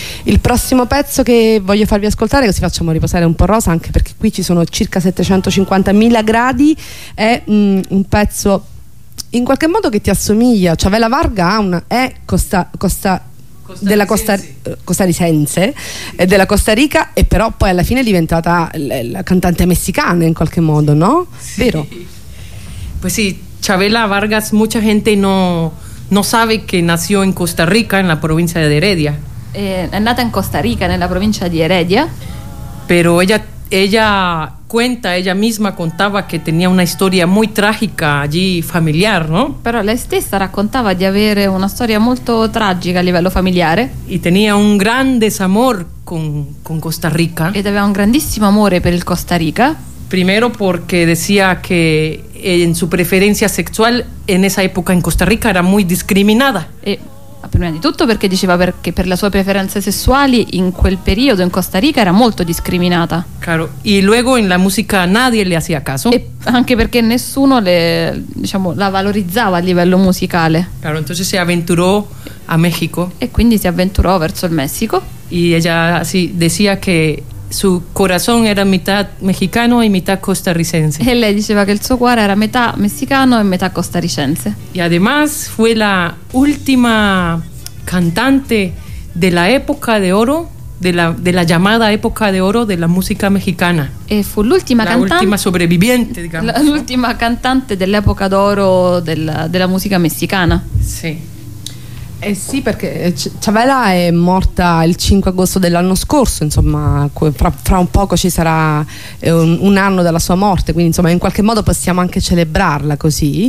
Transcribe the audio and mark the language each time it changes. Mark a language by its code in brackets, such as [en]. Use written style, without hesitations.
[it] Il prossimo pezzo che voglio farvi ascoltare, così facciamo riposare un po' Rosa, anche perché qui ci sono circa 750.000 gradi, è un pezzo in qualche modo che ti assomiglia, cioè Vela Varga ha una è costa della costarricense della Costa Rica, e però poi alla fine è diventata la cantante messicana in qualche modo, no? [es] Sí. [it] Vero? [es] Pues sí, Chavela Vargas, mucha gente no sabe que nació en Costa Rica, en la provincia de Heredia. [it] È nata in Costa Rica, nella provincia di Heredia. [es] Pero ella misma contaba que tenía una historia muy trágica allí familiar, ¿no? [it] Pero lei stessa raccontava di avere una storia molto tragica a livello familiare. [es] Y tenía un gran desamor con Costa Rica. [it] Ed aveva un grandissimo amore per il Costa Rica. [es] Primero porque decía que en su preferencia sexual en esa época en Costa Rica era muy discriminada. [it] E prima di tutto perché diceva perché per le sue preferenze sessuali in quel periodo in Costa Rica era molto discriminata. [es] Claro, y luego en la música nadie le hacía caso. [it] E anche perché nessuno le, diciamo, la valorizzava a livello musicale. [es] Claro, entonces se aventuró a México. [it] E quindi si avventurò verso il Messico. [es] Y ella sí decía que su corazón era mitad mexicano y mitad costarricense. [it] E lei diceva che il suo cuore era metà messicano e metà costarricense. [es] Y además fue la última cantante de la época de oro, de la llamada época de oro de la música mexicana. [it] E fu l'ultima cantante, l'ultima [es] sobreviviente, digamos. [it] L'ultima cantante dell'epoca d'oro della musica messicana. Sì. Eh sì, perché Chavela è morta il 5 agosto dell'anno scorso, insomma, fra un poco ci sarà un anno dalla sua morte, quindi insomma in qualche modo possiamo anche celebrarla così.